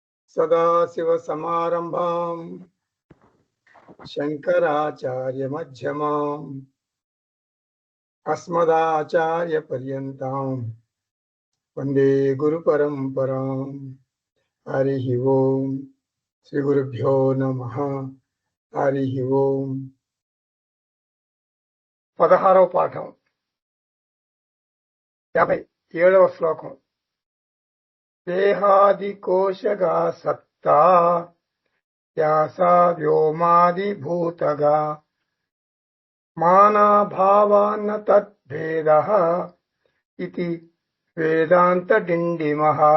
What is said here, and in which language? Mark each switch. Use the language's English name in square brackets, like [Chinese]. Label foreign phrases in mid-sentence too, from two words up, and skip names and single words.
[Sanskrit] सदाशिवसमारम्भाम् शङ्कराचार्यमध्यमाम् अस्मदाचार्यपर्यन्ताम् वन्दे गुरुपरम्पराम्। हरिः ओम्। श्रीगुरुभ्यो नमः। हरिः ओम्। [Telugu] 16వ పాఠం 57వ శ్లోకం. [Sanskrit] దేహాదికోశగా సత్తా యాసా వ్యోమాదిభూతగా మానాభావాన్న తద్భేదః ఇతి వేదాంత డిండిమః.